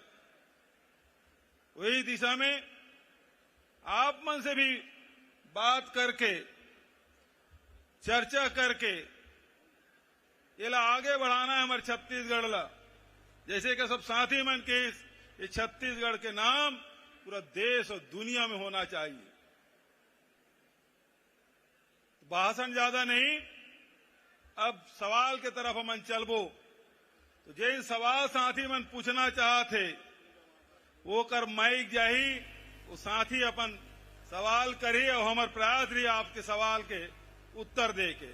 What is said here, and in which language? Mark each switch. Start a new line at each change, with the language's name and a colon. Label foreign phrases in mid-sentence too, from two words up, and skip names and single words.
Chhattisgarhi: वही दिशा में आप मन से भी बात करके चर्चा करके ये ला आगे बढ़ाना है हमारे छत्तीसगढ़ ला। जैसे कि सब साथी मन के ये छत्तीसगढ़ के नाम पूरा देश और दुनिया में होना चाहिए। भाषण ज्यादा नहीं, अब सवाल के तरफ हमन चलबो। तो जिन सवाल साथी मन पूछना चाहते वो कर माइक जाही, वो साथी अपन सवाल करी और हमारे प्रयास रही आपके सवाल के उत्तर दे के।